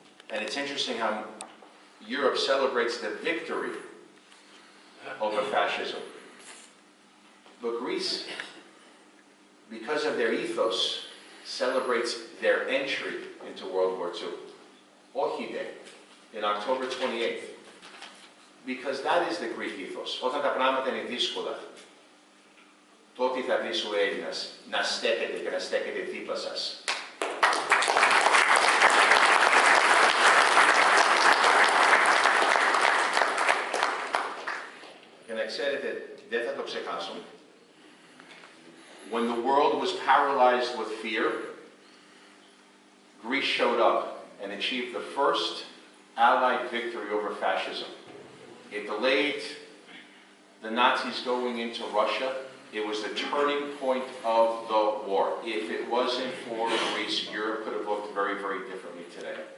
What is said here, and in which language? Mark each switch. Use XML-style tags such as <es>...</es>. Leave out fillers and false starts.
<en>And it's interesting how Europe celebrates the victory over fascism. But Greece, because of their ethos, celebrates their entry into World War II. Όχι Day, in October 28th. Because that is the Greek ethos.</en> <el>Όταν τα πράγματα είναι δύσκολα, τότε θα βρεις ο Έλληνας να στέκεται και να στέκεται δίπλα σας. Και να ξέρετε, δεν θα το ξεχάσω.</el> <en>When the world was paralyzed with fear, Greece showed up and achieved the first Allied victory over fascism. It delayed the Nazis going into Russia. It was the turning point of the war. If it wasn't for Greece, Europe could have looked very, very differently today.</en>